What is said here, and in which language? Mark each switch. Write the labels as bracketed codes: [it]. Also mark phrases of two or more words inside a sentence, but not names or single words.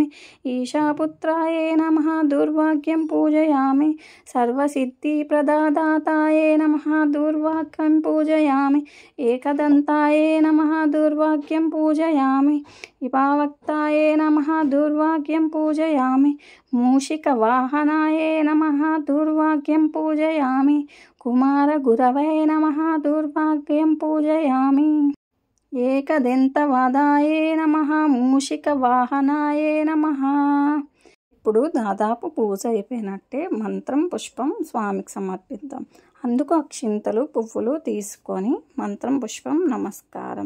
[sa] ఈశాపుత్రాయే నమః దూర్వాగ్యం పూజయామి. సర్వసిద్ధిప్రదాతాయే నమః దూర్వాగ్యం పూజయామి. ఏకదంతాయే నమః దూర్వాగ్యం పూజయామి. విభావక్తాయే నమః దూర్వాగ్యం दुर्वाक्यं पूजयामि मूषिकवाहनाय नमः दुर्वाक्यं पूजयामि कुमारगुरवे नमः दुर्वाक्यं पूजयामि ఏకదంతవదాయ నమః మూషికవాహనాయ నమః. [te] ఇప్పుడు దాదాపు పూజ అయిపోయినట్టే. మంత్రం పుష్పం స్వామికి సమర్పిద్దాం. అందుకు అక్షింతలు పువ్వులు తీసుకొని మంత్రం పుష్పం నమస్కారం.